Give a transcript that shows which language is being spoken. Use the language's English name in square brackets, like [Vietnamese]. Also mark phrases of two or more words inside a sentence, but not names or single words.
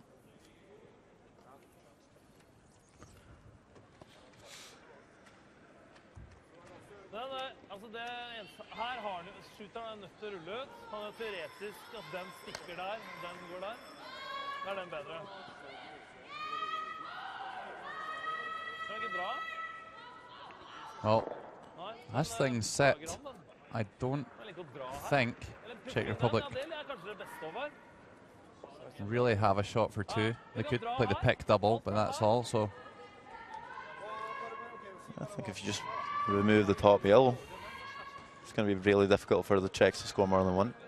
[Norwegian] Her har shooteren nødt til å rulle ut. Han er teoretisk at den stikker der, den går der. Da er den bedre. Skal vi ikke dra? [English] Well, as things set, I don't think Czech Republic really have a shot for two. They could play the pick double, but that's all. So I think if you just remove the top yellow, it's going to be really difficult for the Czechs to score more than one.